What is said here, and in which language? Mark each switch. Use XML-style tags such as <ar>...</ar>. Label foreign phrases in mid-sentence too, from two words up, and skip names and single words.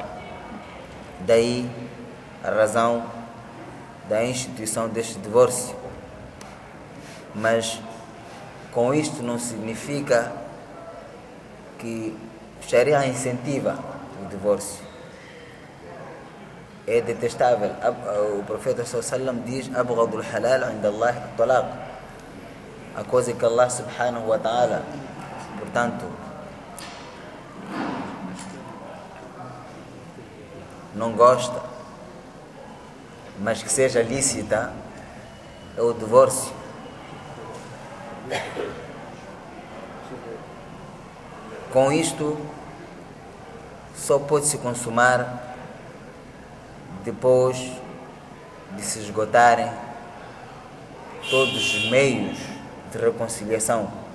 <pt>Daí a razão da instituição deste divórcio. Mas com isto não significa que Sharia incentiva o divórcio. É detestável. O profeta sallallahu diz:</pt> <ar>"أبغض الحلال عند الله الطلاق".</ar> <pt>A coisa que Allah</pt> <ar>سبحانه وتعالى,</ar> <pt>portanto, não gosta, mas que seja lícita, é o divórcio. Com isto, só pode se consumar depois de se esgotarem todos os meios de reconciliação.</pt>